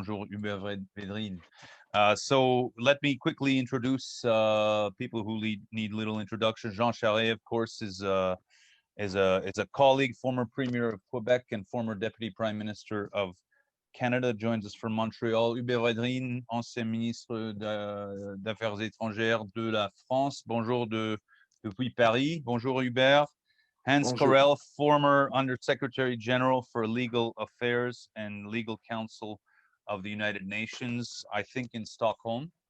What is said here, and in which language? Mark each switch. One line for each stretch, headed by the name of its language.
French: Bonjour,
English: Hubert Védrine. So let me quickly introduce people who need little introduction. Jean Charest, of course, is a colleague, former Premier of Quebec and former Deputy Prime Minister of Canada, joins us from Montreal.
French: Hubert Védrine, ancien ministre d'Affaires étrangères de la France. Bonjour depuis Paris. Bonjour Hubert.
English: Hans Corell, former Undersecretary General for Legal Affairs and Legal Counsel of the United Nations, I think in Stockholm.